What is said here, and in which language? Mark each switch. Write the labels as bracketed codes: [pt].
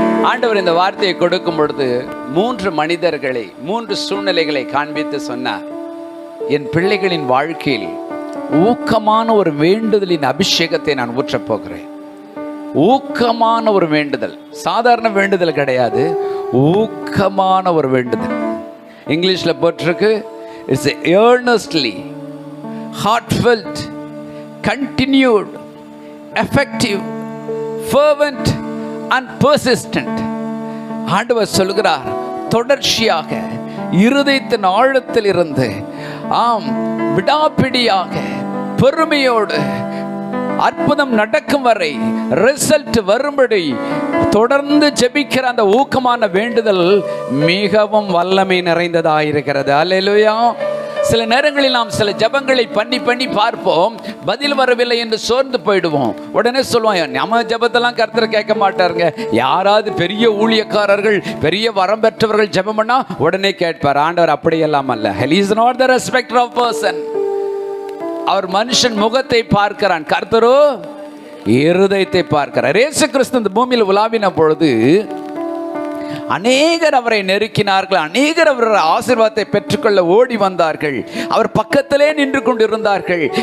[ta] ஆண்டவர் இந்த வார்த்தையை கொடுக்கும் பொழுது 3 மனிதர்களை 3 சூழ்நிலைகளை காண்பித்து சொன்னார். என் பிள்ளைகளின் வாழ்க்கையில் ஊக்கமான ஒரு வேண்டுதலின் அபிஷேகத்தை நான் ஊற்றப் போகிறேன். ஊக்கமான ஒரு வேண்டுதல், சாதாரண வேண்டுதல் கிடையாது, ஊக்கமான ஒரு வேண்டுதல். இங்கிலீஷ்ல போட்டிருக்கு, [en] It's earnestly, heartfelt, continued, effective, fervent and persistent. [ta] ஆண்டவர் சொல்கிறார், தொடர்ச்சியாக இருதயத்தின் ஆழத்தில் இருந்து விடாப்பிடியாக பொறுமையோடு அற்புதம் நடக்கும் வரை, ரிசல்ட் வரும்படி தொடர்ந்து ஜெபிக்கிற அந்த ஊக்கமான வேண்டுதல் மிகவும் வல்லமை நிறைந்ததாயிருக்கிறது. அல்லேலூயா. சில நேரங்களில் நாம் சில ஜெபங்களை பண்ணி பார்ப்போம், பதில் வரவில்லை என்று சோர்ந்து போயிடுவோம். உடனே சொல்லுவோம், நம்ம ஜெபத்தெல்லாம் கர்த்தர் கேட்க மாட்டாருங்க. யாராவது பெரிய ஊழியக்காரர்கள், பெரிய வரம் பெற்றவர்கள் ஜெபம் பண்ணா உடனே கேட்பார். ஆண்டவர் அப்படியெல்லாம் அல்ல. [en] He is not the respecter of person. [ta] அவர் மனுஷன் முகத்தை பார்க்கிறான், கர்த்தரோ இருதயத்தை பார்க்கிறார். இயேசு கிறிஸ்து இந்த பூமியில் உலாவின பொழுது அநேகர் அவரை நெருக்கினார்கள். அநேகர் அவர் ஆசீர்வாதத்தை பெற்றுக்கொள்ள ஓடி வந்தார்கள். அவர் பக்கத்திலே நின்று கொண்டிருந்தார்கள்.